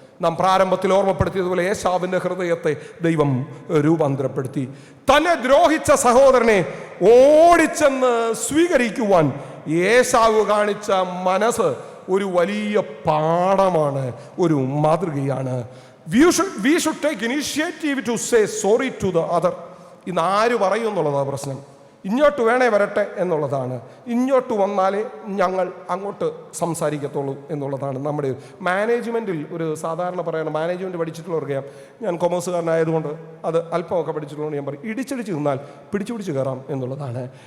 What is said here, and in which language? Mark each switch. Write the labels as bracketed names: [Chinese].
[Malayalam] നാം പ്രാരംഭത്തിൽ ഓർമ്മപ്പെടുത്തിയതുപോലെ ഏശാവിൻ്റെ ഹൃദയത്തെ ദൈവം രൂപാന്തരപ്പെടുത്തി. തന്നെ ദ്രോഹിച്ച സഹോദരനെ ഓടിച്ചെന്ന് സ്വീകരിക്കുവാൻ ഏശാവ് കാണിച്ച മനസ്സ് ഒരു വലിയ പാഠമാണ്, ഒരു മാതൃകയാണ്. [English] We should take initiative to say sorry to the other. [Malayalam] ഇന്ന് ആര് പറയും എന്നുള്ളതാണ് പ്രശ്നം. ഇങ്ങോട്ട് വേണേ വരട്ടെ എന്നുള്ളതാണ്, ഇങ്ങോട്ട് വന്നാലേ ഞങ്ങൾ അങ്ങോട്ട് സംസാരിക്കത്തുള്ളൂ എന്നുള്ളതാണ് നമ്മുടെ മാനേജ്മെൻറ്റിൽ ഒരു സാധാരണ പറയണം. മാനേജ്മെൻറ്റ് പഠിച്ചിട്ടുള്ളവർക്കറിയാം, ഞാൻ കൊമേഴ്സുകാരനായതുകൊണ്ട് അത് അല്പമൊക്കെ പഠിച്ചിട്ടുള്ളത് ഞാൻ പറയും, ഇടിച്ചിടിച്ച് നിന്നാൽ പിടിച്ചു കയറാം എന്നുള്ളതാണ്.